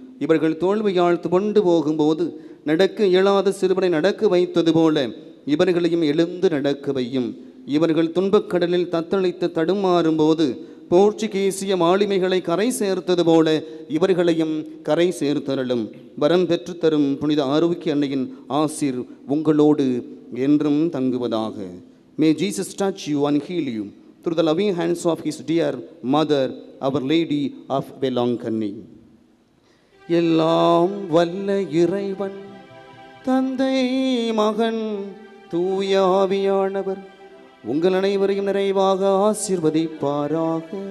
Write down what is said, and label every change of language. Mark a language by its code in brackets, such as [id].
[ta] இவர்கள் தோல்வியால் துவண்டு போகும்போது நடக்க இயலாத சிறுவனை நடக்க வைத்தது போல இவர்களையும் எழுந்து நடக்க வையும். இவர்கள் துன்பக்கடலில் தத்தளித்து தடுமாறும் போது போர்ச்சுகீசிய மாலுமிகளை கரை சேர்த்தது போல இவர்களையும் கரை சேர்த்தருளும். வரம் பெற்றுத்தரும் புனித ஆரோக்கிய அன்னையின் ஆசீர் உங்களோடு என்றும் தங்குவதாக. [en] May Jesus touch you and heal you through the loving hands of his dear mother, Our Lady of Velankanni. [ta] எல்லாம் வல்ல இறைவன் தந்தை மகன் தூய ஆவியானவர் உங்கள் அனைவரையும் நிறைவாக ஆசீர்வதிப்பாராக.